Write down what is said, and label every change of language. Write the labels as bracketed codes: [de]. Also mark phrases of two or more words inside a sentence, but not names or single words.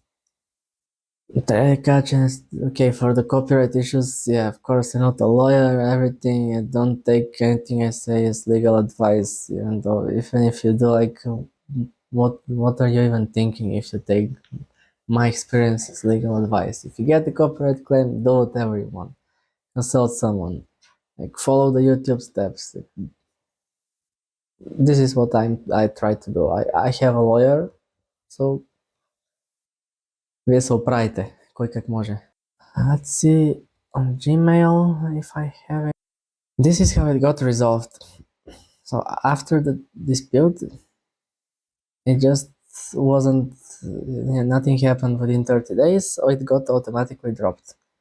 [en] Okay, for the copyright issues, yeah, of course, you're not a lawyer, everything, don't take anything I say as legal advice, even though, even if you do, like, what are you even thinking if you take my experience as legal advice? If you get the copyright claim, do whatever you want. Consult someone. Like, follow the YouTube steps. This is what I try to do. I have a lawyer, so [bg] вие се оправите, кой как може. [en] Let's see on Gmail if I have it. This is how it got resolved. So after the dispute, it just wasn't, nothing happened within 30 days, so it got automatically dropped.